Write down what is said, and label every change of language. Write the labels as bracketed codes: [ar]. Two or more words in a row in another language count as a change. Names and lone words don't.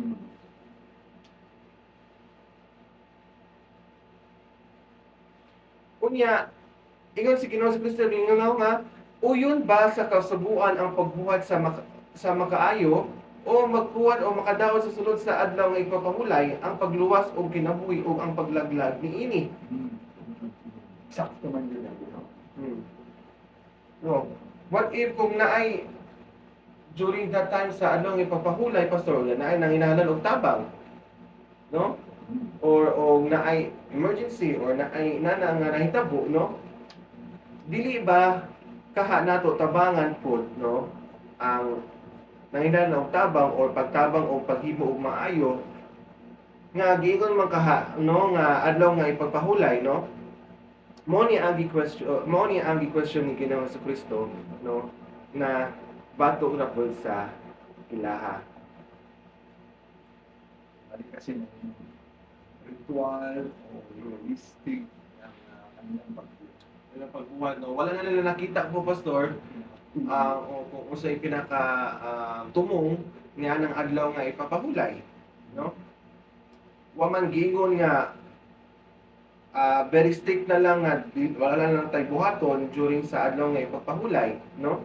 [ceb] Unya ingon si Ginoong Kristo nga uyon ba sa kasubuan ang pagbuhat sa makaayo o magkuwan o makadaot sa sulod sa adlaw nga ipapahulay ang pagluwas o kinabuhi o ang paglaglag niini? Sakto man yun. No. [en] What if [ceb] kung naay [en] during that time [ceb] sa adlaw nga ipapahulay pastor naay nanginahanglan og tabang no? Or naay emergency or naay nana nga nahitabo no? Dili ba kaha nato tabangan pod no ang nanginahanglan og tabang or pagtabang o paghimo og maayo nga giingon man kaha no nga adlaw nga ipagpahulay no. Mao ni ang gi-question ni Ginoong Kristo no na bato ra pud sa ilaha. [tl] Bali kasi ng ritual o realistic ng kanilang pagbuhay. [ceb] Wala pagbuhat no. Wala na nila nakita po pastor kung usay pinaka tumong niya ng adlaw nga ipapahulay no. Wa man giingon nga [en] very strict [ceb] na lang nga wala na lang tay buhaton during sa adlaw nga ipapahulay no.